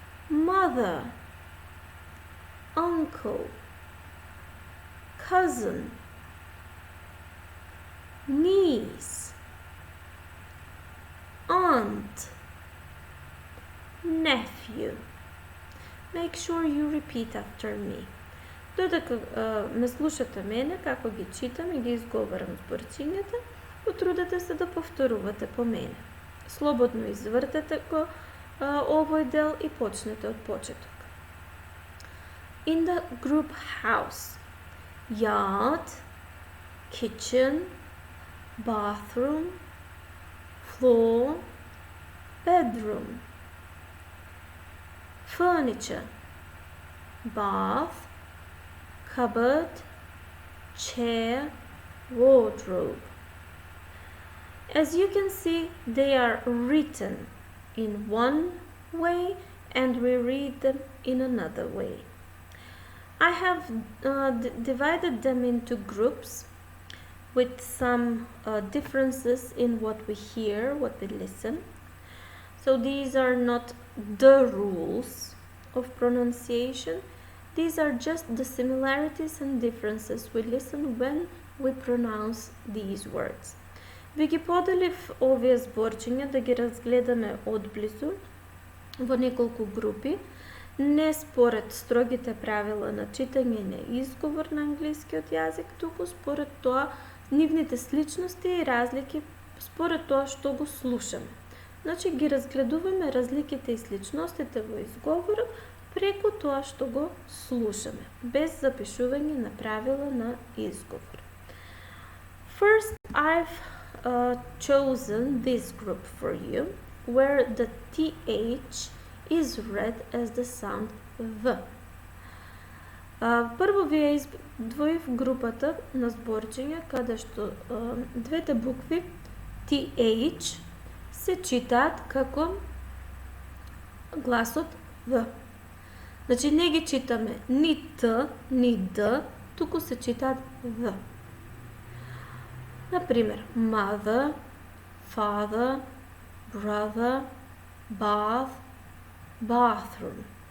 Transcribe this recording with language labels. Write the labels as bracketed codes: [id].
[en] Mother, uncle, cousin, niece, aunt, nephew. Make sure you repeat after me. [mk] Додека ме слушате мене како ги читам и ги изговарам зборчињата, потрудете се да повторувате по мене. Слободно извртете го овој дел и почнете од почеток. [en] In the group house, yard, kitchen, bathroom, floor, bedroom. Furniture, bath, cupboard, chair, wardrobe. As you can see, they are written in one way and we read them in another way. I have divided them into groups with some differences in what we hear, what we listen. So these are not the rules of pronunciation. These are just the similarities and differences we listen when we pronounce these words. [mk] Ви ги поделив овие зборчиња да ги разгледаме одблизу во неколку групи, не според строгите правила на читање и на изговор на англискиот јазик, туку според тоа нивните сличности и разлики според тоа што го слушаме. Значи ги разгледуваме разликите и сличностите во изговорот преку тоа што го слушаме, без запишување на правила на изговор. First, I've chosen this group for you, where the TH is read as the sound V. Прво ви ја издвоив групата на зборчиња каде што двете букви TH се читаат како гласот В. Значи не ги читаме ни Т, ни Д, туку се читаат В. Например, [en] mother, father, brother, bath, bathroom.